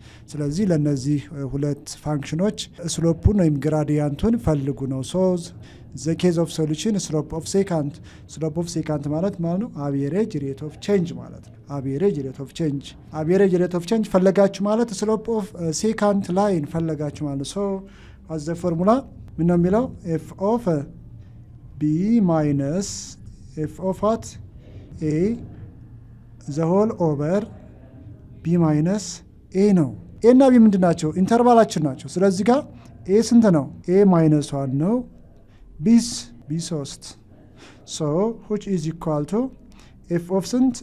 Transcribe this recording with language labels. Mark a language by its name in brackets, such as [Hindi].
[Amharic] ስለዚህ ለነዚህ ሁለት ፋንክሽኖች ስሎፑን ወይም ግራዲያንቱን ፈልጉ ነው። [English] so the case of solution slope of secant ማለት ነው average rate of change ማለት ነው። average rate of change ፈለጋችሁ ማለት slope of secant line ፈለጋችሁ ማለት so as the formula [Amharic] ምን ነው የሚለው? [English] f of b minus f of what? a the whole over b minus a ነው። [Amharic] a እና b ምንድን ናቸው? ኢንተርቫላችን ናቸው። ስለዚህ ጋር a ስንት ነው? [English] a minus 1 ነው። b 3 so which is equal to f of ስንት?